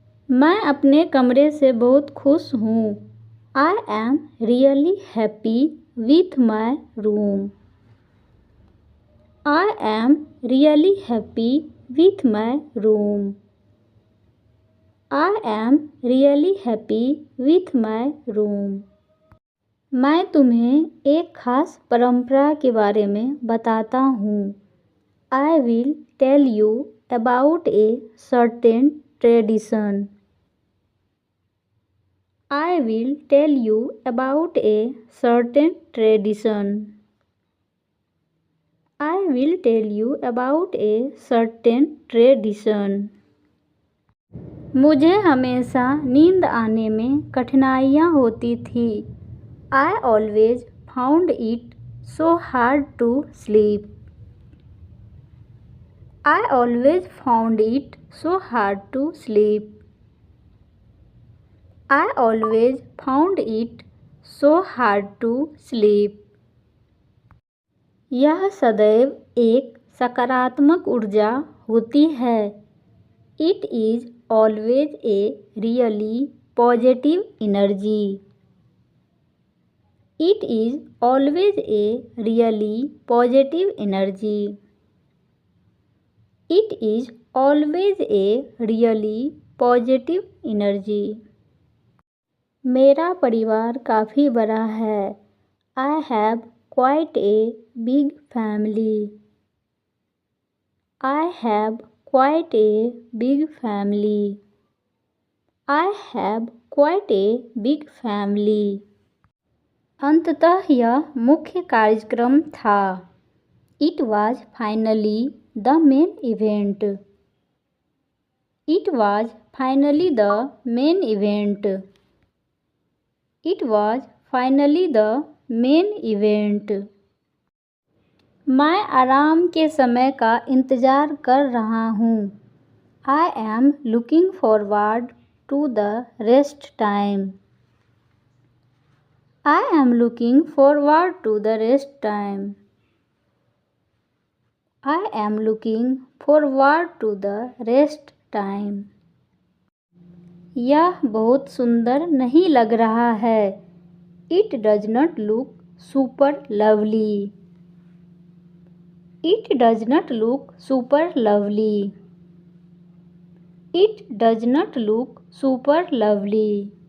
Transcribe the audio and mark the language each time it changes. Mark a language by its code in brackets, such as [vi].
[hi] मैं अपने कमरे से बहुत खुश हूँ. [en] I am really happy with my room. I am really happy with my room. I am really happy with my room. [hi] मैं तुम्हें एक खास परंपरा के बारे में बताता हूँ. [en] I will tell you about a certain tradition. I will tell you about a certain tradition. I will tell you about a certain tradition. [hi] मुझे हमेशा नींद आने में कठिनाइयाँ होती थी. [en] I always found it so hard to sleep. I always found it so hard to sleep. I always found it so hard to sleep. [hi] यह सदैव एक सकारात्मक ऊर्जा होती है. [en] It is always a really positive energy. It is always a really positive energy. It is always a really positive energy. [hi] मेरा परिवार काफ़ी बड़ा है. [en] I have quite a big family. I have quite a big family. I have quite a big family. [hi] अंततः यह मुख्य कार्यक्रम था. [en] It was finally the main event. It was finally the main event. It was finally the main event. [hi] मैं आराम के समय का इंतज़ार कर रहा हूँ. [en] I am looking forward to the rest time. I am looking forward to the rest time. I am looking forward to the rest time. [hi] यह बहुत सुंदर नहीं लग रहा है. [en] It does not look super lovely. It does not look super lovely. It does not look super lovely.